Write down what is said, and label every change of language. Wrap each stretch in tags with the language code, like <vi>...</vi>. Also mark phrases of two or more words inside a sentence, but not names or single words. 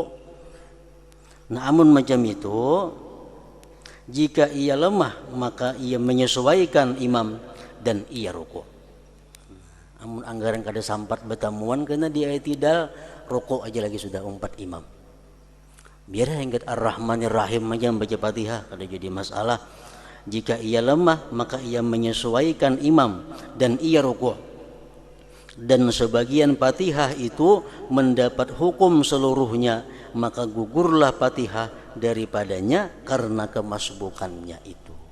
<id>Nah, amun macam itu, jika ia lemah maka ia menyesuaikan imam dan ia ruku.</id> <bjn>Amun anggaran kada sampat bertamuan karena dia i'tidal, ruku aja lagi sudah umpat imam.</bjn> <id>Biar ingat</id> <ar>الرحمن الرحيم</ar> <id>aja baca Fatihah, kada jadi masalah. Jika ia lemah maka ia menyesuaikan imam dan ia ruku. Dan sebagian Fatihah itu mendapat hukum seluruhnya, maka gugurlah Fatihah daripadanya karena kemasbukannya itu.</id>